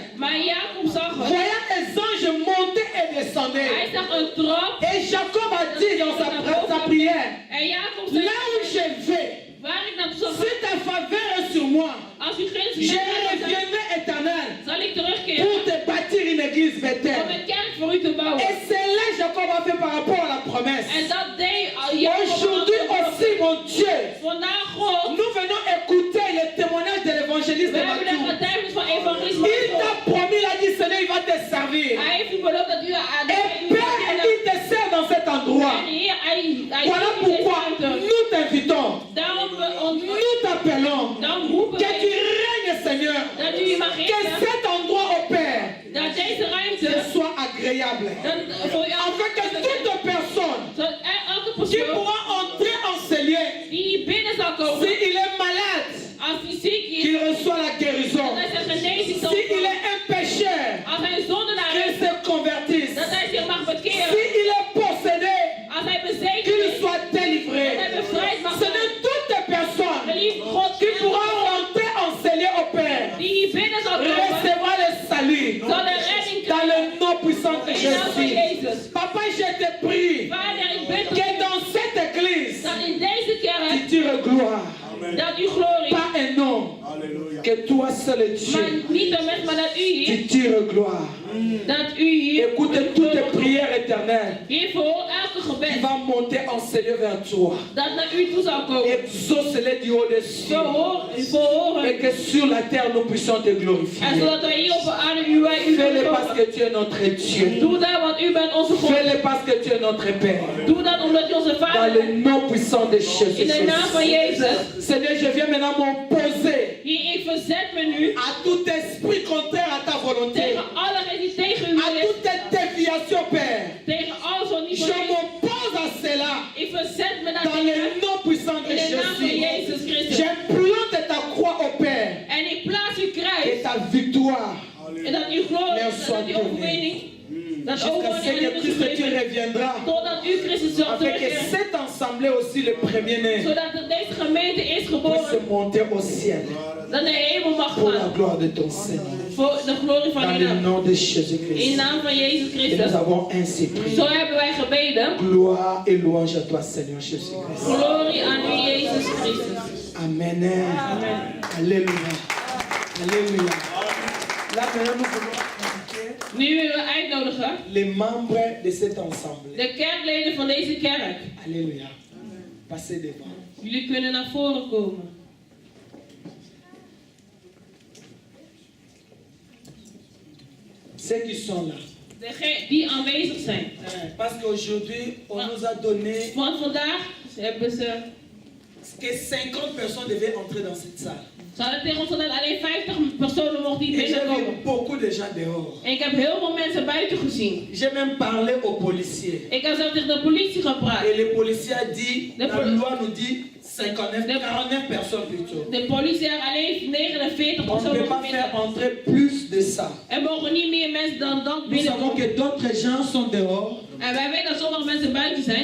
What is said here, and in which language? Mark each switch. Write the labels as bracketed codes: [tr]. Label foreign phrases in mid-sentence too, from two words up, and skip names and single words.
[fr] Voyant les anges monter et descendre. Et Jacob a dit dans sa prière, là où je vais, si ta faveur est sur moi, je reviendrai éternel pour te bâtir une église. l'église [nl] om Bethel. een kerk voor u te bouwen. [fr] Et c'est là que Jacob a fait par rapport à la promesse. [nl] En dat deed Jacob. [fr] Aujourd'hui aussi, mon Dieu, [nl] Vandaag God. [fr] nous venons écouter le témoignage de l'évangéliste [nl] We de hebben de Matou. getuigenis van evangelist [fr] Il t'a Matou. promis, il a dit, Seigneur, il va te servir. [nl] Hij heeft u beloofd dat u aan de [fr] Et Père, il te sert dans cet endroit. [nl] En Heer, hij [fr] Voilà pourquoi nous t'invitons, [nl] Daarom [fr] nous t'appelons, [nl] dan roepen [fr] que tu [nl] wij [fr] règnes, Seigneur, [nl] dat u mag [fr] que [nl] eten. [fr] cet endroit, au Père, [nl] Dat deze ruimte. [fr] soit agréable. [nl] Dat voor u [fr] Afin que toute personne [nl] Zodat elke [fr] qui [nl] persoon [fr] pourra entrer en ce lieu, [nl] die hier binnen zal komen. [fr] s'il est malade, [nl] Als hij ziek is. [fr] qu'il reçoit la guérison. [nl] Dat hij zijn genezing zal [fr] S'il est un pécheur, [nl] Als hij een zondenaar [fr] qu'il [nl] is. [fr] se convertisse. [nl] Dat hij zich mag bekeren. [fr] S'il est possédé, [nl] Als hij bezeten [fr] qu'il [nl] is. [fr] soit délivré. [nl] Dat hij bevrijd mag [fr] Ce [nl] zijn. [fr] n'est toute personne [nl] Geliefd God. [fr] qui pourra rentrer en ce lieu au Père, [nl] Die hier binnen zal komen. [fr] recevra le salut [nl] Zal de redding [fr] dans [nl] krijgen. [fr] le nom puissant de [nl] In de naam van [fr] Jésus. [nl] Jezus. [fr] Papa, je te prie [nl] Vader, ik bid [fr] que dans cette église, [nl] dat in deze [fr] tu [nl] kerk. [fr] tires gloire, [nl] Dat u glorie. [fr] pas un homme, [nl] Alléluia. [fr] que toi seul es [nl] Maar [fr] Dieu, [nl] niet een mens, maar dat u [fr] tu [nl] hier. [fr] tires gloire. [nl] Dat u hier. [fr] Écoute toutes tes prières éternelles. [nl] Hiervoor elke [fr] Il [nl] gebed. [fr] va monter en ce lieu vers toi. [nl] Dat naar u toe zal komen. [fr] Exauce-les du haut des cieux. [nl] Verhoren. [fr] Et que sur la terre nous puissions te [nl] En [fr] glorifier. [nl] zodat wij hier op de aarde u [fr] Fais-le [nl] kunnen [fr] parce [nl] komen. [fr] que tu es notre Dieu. [nl] Doe dat, want u bent onze God. [fr] Fais-le parce que tu es notre Père. [nl] Doe dat omdat u onze [fr] Dans [nl] vader [fr] le [nl] bent. [fr] nom puissant de Jésus. [nl] In de naam van Jezus. [fr] Seigneur, je viens maintenant m'opposer [nl] Hier, ik verzet me nu [fr] à tout esprit contraire à ta volonté. [nl] tegen alle die tegen u [fr] À [nl] is. [fr] toute déviation, Père. [nl] Tegen alles wat niet [fr] Je [nl] van u is. [fr] m'oppose à cela. [nl] Ik verzet me [fr] Dans [nl] daartegen. [fr] le nom puissant de [nl] In de naam van [fr] Jésus. [nl] Jezus Christus. [fr] J'implante ta croix au Père. [nl] En ik plaats uw [fr] Et [nl] kruis. [fr] ta victoire. [nl] En dat uw glorie, [fr] Merci [nl] dat uw overwinning. Dat [fr] Jusqu'à ce [nl] overwinning [fr] que [nl] is [fr] Christ tu [nl] gegeven. [fr] reviendras. [nl] Totdat u Christus zal [fr] Afin que [nl] terugkeren. [fr] cette assemblée aussi, le premier-né, [nl] Zodat deze gemeente is [fr] puisse [nl] geboren. [fr] monter au ciel. [nl] Dat de hemel mag [fr] Pour la [nl] gaan. [fr] gloire de ton Seigneur. [nl] Voor de glorie van [fr] Dans [nl] uw [fr] le [nl] naam. [fr] nom de [nl] In [fr] Jésus-Christ. [nl] de naam van Jezus [fr] Et [nl] Christus. [fr] nous avons ainsi prié. [nl] Zo hebben wij gebeden. [fr] Gloire et louange à toi, Seigneur Jésus-Christ. [nl] Glorie aan u, Jezus Christus. [fr] Amen. Alléluia. Alléluia. Là, maintenant, nous voulons inviter [nl] Nu willen we uitnodigen [fr] les membres de cette assemblée. [nl] de kerkleden van deze kerk. [fr] Alléluia. Passez devant. [nl] Jullie kunnen naar voren komen. [fr] Ceux qui sont là. [nl] Die aanwezig zijn. [fr] Parce qu'aujourd'hui, on nous a donné [nl] Want vandaag hebben ze... [fr] que 50 personnes devaient entrer dans cette salle. [nl] Ze hadden tegen ons dat alleen 50 personen mochten hier [fr] Et j'ai [nl] binnenkomen. [fr] vu beaucoup de gens dehors. [nl] En ik heb heel veel mensen buiten gezien. [fr] J'ai même parlé aux policiers. [nl] Ik heb zelf tegen de politie gepraat. [fr] Et le policier a dit, Le la poli- loi nous dit 59, 49 personnes plutôt. [nl] De politie heeft alleen 49 [fr] On ne [nl] personen [fr] peut pas [nl] mogen [fr] faire [nl] binnen. [fr] entrer plus de ça. [nl] Er mogen niet meer mensen dan dat [fr] Nous savons [nl] binnenkomen. [fr] que d'autres gens sont dehors. [nl] En wij weten dat sommige mensen buiten zijn.